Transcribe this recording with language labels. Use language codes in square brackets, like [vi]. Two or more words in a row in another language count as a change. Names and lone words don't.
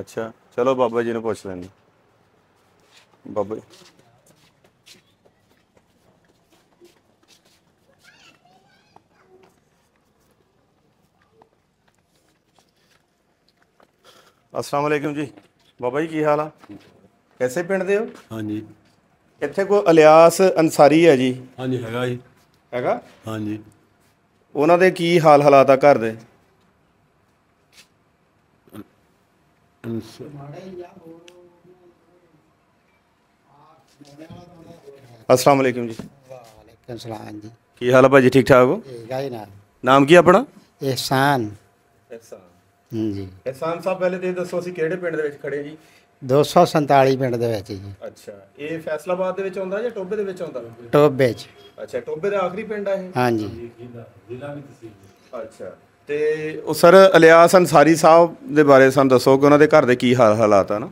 [pa] ਅੱਛਾ ਚਲੋ ਬਾਬਾ ਜੀ ਨੂੰ ਪੁੱਛ ਲੈਂਦੇ। ਬਾਬਾ ਜੀ [ar] السلام عليكم [pa] जी। ਬਾਬਾ ਜੀ ਕੀ ਹਾਲ ਆ? ਕੈਸੇ ਪਿੰਡ ਦੇ ਹੋ? ਹਾਂ ਜੀ। ਇੱਥੇ ਕੋਈ ਇਲਿਆਸ ਅੰਸਾਰੀ ਹੈ ਜੀ? ਹਾਂ ਜੀ ਹੈਗਾ ਜੀ। ਹੈਗਾ? ਹਾਂ ਜੀ। ਉਹਨਾਂ ਦੇ ਕੀ ਹਾਲਾਤ ਆ ਘਰ ਦੇ? [ar] السلام عليكم [pa] जी। [ar] وعليكم السلام جی. [pa] ਕੀ ਹਾਲ ਆ ਭਾਜੀ, ਠੀਕ ਠਾਕ ਹੋ? ਠੀਕ ਹੈ ਨਾ। ਨਾਮ ਕੀ ਆਪਣਾ? एहसान ਇਹਸਾਨ। जी। ਇਹਸਾਨ ਸਾਹਿਬ ਪਹਿਲੇ ਤੇ ਦੱਸੋ ਅਸੀਂ ਕਿਹੜੇ ਪਿੰਡ ਦੇ ਵਿੱਚ ਖੜੇ ਜੀ? 247 ਪਿੰਡ ਦੇ ਵਿੱਚ ਜੀ। ਅੱਛਾ, ਇਹ ਫੈਸਲਾਬਾਦ ਦੇ ਵਿੱਚ ਆਉਂਦਾ ਜਾਂ ਟੋਬੇ ਦੇ ਵਿੱਚ ਆਉਂਦਾ? ਟੋਬੇ 'ਚ। ਅੱਛਾ, ਟੋਬੇ ਦਾ ਆਖਰੀ ਪਿੰਡ ਆ ਇਹ? ਹਾਂਜੀ। ਅੱਛਾ, ਤੇ ਉਹ ਸਰ ਇਲਿਆਸ ਅੰਸਾਰੀ ਸਾਹਿਬ ਦੇ ਬਾਰੇ ਸਾਨੂੰ ਦੱਸੋ ਕਿ ਉਹਨਾਂ ਦੇ ਘਰ ਦੇ ਕੀ ਹਾਲਾਤ ਆ ਨਾ?